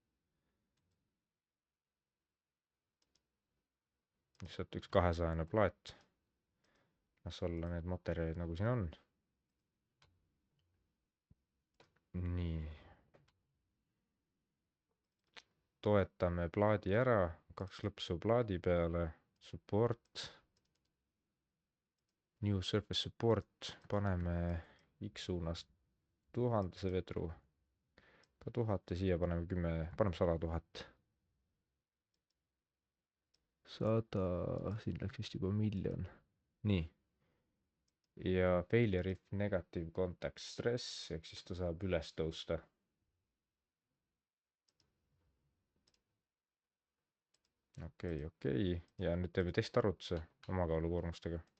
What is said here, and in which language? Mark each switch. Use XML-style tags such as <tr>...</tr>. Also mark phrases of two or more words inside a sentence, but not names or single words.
<et>lihtsalt üks 200-ne plaat. las olla need materjalid, nagu siin on. nii. toetame plaadi ära, 2 lõpsu plaadi peale,</et> <en>support, new surface support,</en> <et>paneme X suunas 1000 vedru, ka 1000 ja siia paneme 10, paneme 100 000. 100, siin läks vist juba miljon. nii. ja</et> <en>failure if negative contact stress,</en> <et>ehk siis ta saab üles tõusta. okei. ja nüüd teeme testarvutuse omakaalukoormustega.</et>